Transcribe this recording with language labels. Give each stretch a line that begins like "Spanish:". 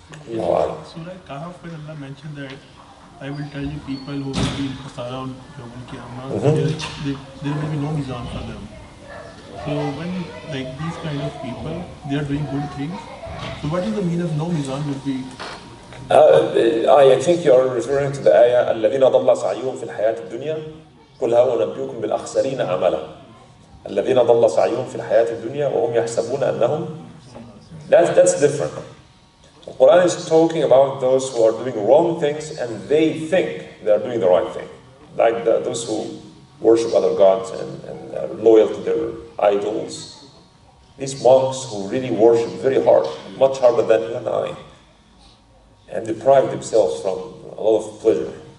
English: Surah Kahf, when Allah mentioned that I will tell you people who will be in Khasara on Yawm al-Qiyamah, there will be no mizan for them. So when like these kind of people, they are doing good things, so what is the meaning of no mizan will be? I think you are referring to the ayah
Arabic: الذين ضل سعيهم في الحياة الدنيا قل هل أنبئكم بالأخسرين أعمالا الذين ضل سعيهم في الحياة الدنيا وهم يحسبون أنهم.
English: That's different. The Quran is talking about those who are doing wrong things and they think they are doing the right thing, like those who worship other gods and are loyal to their idols. These monks who really worship very hard, much harder than you and I, and deprive themselves from a lot of pleasure.